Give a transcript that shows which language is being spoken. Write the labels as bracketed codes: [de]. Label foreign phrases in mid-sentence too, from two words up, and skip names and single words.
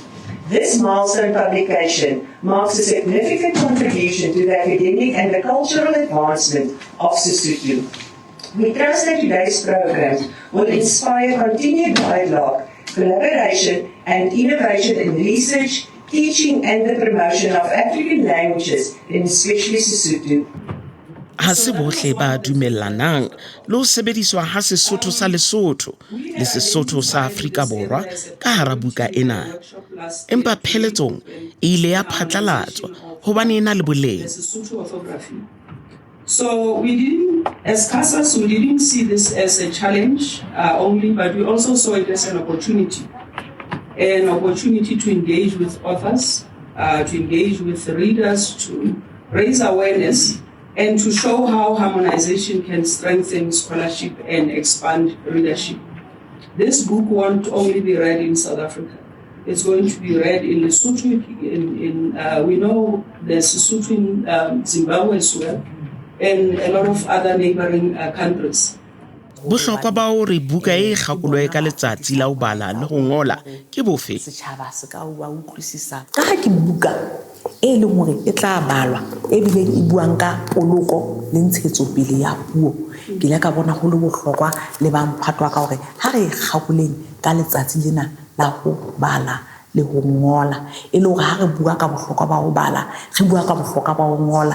[en] This milestone publication marks a significant contribution to the academic and the cultural advancement of Sesotho. We trust that today's program will inspire continued dialogue, collaboration and innovation in research, teaching and the promotion of African languages, and especially Sesotho. [st] Ha se bohle ba dumellanang le ho sebediswa ha Sesotho sa Lesotho le Sesotho sa Afrika Borwa ka hara buka ena. Empa pheletsong e ile ya phatlalatswa hobane ena le boleng. [en] So we didn't, as CASAS, we didn't see this as a challenge only, but we also saw it as an opportunity to engage with authors, to engage with readers, to raise awareness, and to show how harmonization can strengthen scholarship and expand readership. This book won't only be read in South Africa. It's going to be read in Lesotho. We know there's Lesotho in Zimbabwe as well, and a lot of other neighboring countries. [st] Bohlokwa ba hore buka e kgakolwe ka letsatsi la ho bala le ho ngola ke bofe? Setjhaba se ka wa utlwisisa ka ha ke buka e leng hore e tla balwa e bileng e buang ka poloko le ntshetsopele ya puo. Ke ile ka bona ho le bohlokwa le ba mphatwa ka hore ha re kgakoleng ka letsatsi lena la ho bala le ho ngola e le hore ha re bua ka bohlokwa ba ho bala re bua ka bohlokwa ba ho ngola.